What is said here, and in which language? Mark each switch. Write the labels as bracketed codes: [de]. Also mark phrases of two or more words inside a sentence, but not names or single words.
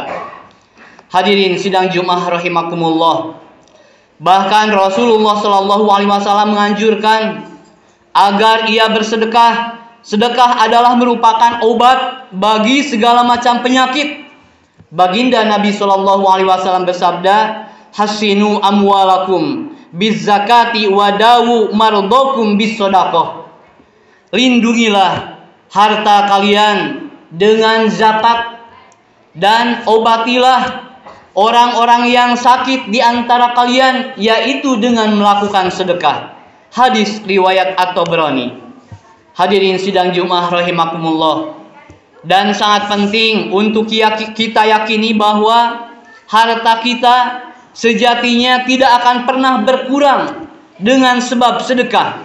[id] Hadirin sidang Jumat rahimakumullah, bahkan Rasulullah SAW menganjurkan agar ia bersedekah. Sedekah adalah merupakan obat bagi segala macam penyakit. Baginda Nabi SAW bersabda, [ar] "حصنوا أموالكم بالزكاة وداووا مرضاكم بالصدقة." [id] Lindungilah harta kalian dengan zakat dan obatilah orang-orang yang sakit di antara kalian, yaitu dengan melakukan sedekah. Hadis riwayat At-Tabrani. Hadirin sidang Jumat rahimakumullah, dan sangat penting untuk kita yakini bahwa harta kita sejatinya tidak akan pernah berkurang dengan sebab sedekah.